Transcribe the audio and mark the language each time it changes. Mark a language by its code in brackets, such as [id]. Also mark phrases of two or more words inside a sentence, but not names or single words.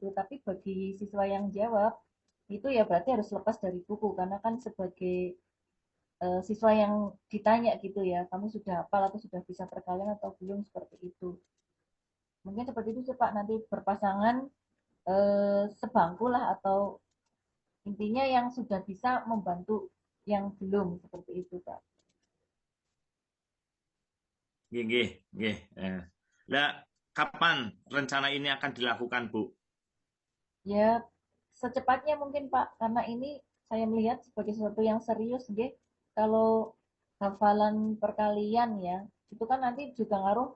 [id] Tapi bagi siswa yang jawab, itu ya berarti harus lepas dari buku karena kan sebagai siswa yang ditanya gitu ya, kamu sudah hafal atau sudah bisa perkalian atau belum seperti itu. Mungkin seperti itu sih Pak, nanti berpasangan sebangku lah atau intinya yang sudah bisa membantu yang belum seperti itu Pak. [jv] Nggih, nggih. [id] Nah, kapan rencana ini akan dilakukan, Bu? Ya secepatnya mungkin Pak, karena ini saya melihat sebagai sesuatu yang serius deh. Kalau hafalan perkalian ya, itu kan nanti juga ngaruh.